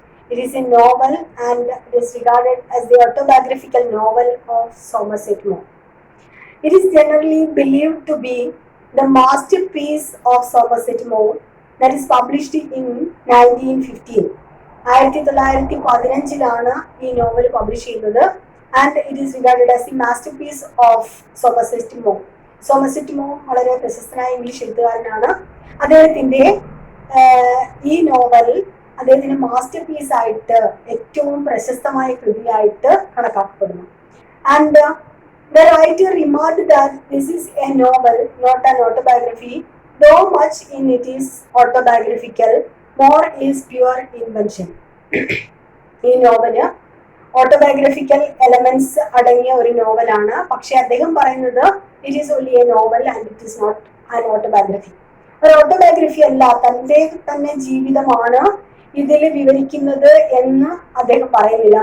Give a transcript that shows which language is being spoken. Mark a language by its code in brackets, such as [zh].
[en] It is a novel and it is regarded as the autobiographical novel of Somerset Maugham. It is generally believed to be the masterpiece of Somerset Maugham that is published in 1915. [ml] 1915 ഈ novel publish ചെയ്യുന്നത്. [en] And it is regarded as the masterpiece of Somerset Maugham. [ml] Somerset Maugham വളരെ പ്രശസ്തനായ English എഴുത്തുകാരനാണ്. അദ്ദേഹത്തിന്റെ ഈ novel അദ്ദേഹത്തിന്റെ master piece ആയിട്ട് ഏറ്റവും പ്രശസ്തമായ കൃതിയായിട്ട് കണക്കാക്കപ്പെടുന്നു. [en] And the writer remarked that this is a novel, not an autobiography. Though much in it is autobiographical, more is pure invention. [ml] ഈ നോവല് ഓട്ടോബയോഗ്രഫിക്കൽ എലമെന്റ്സ് അടങ്ങിയ ഒരു നോവലാണ്. പക്ഷെ അദ്ദേഹം പറയുന്നത് [en] It is only a novel and it is not an autobiography. [ml] ഒരു autobiography അല്ല, തന്റെ തന്നെ ജീവിതമാണ് ഇതിൽ വിവരിക്കുന്നത് എന്ന് അദ്ദേഹം പറയുന്നില്ല.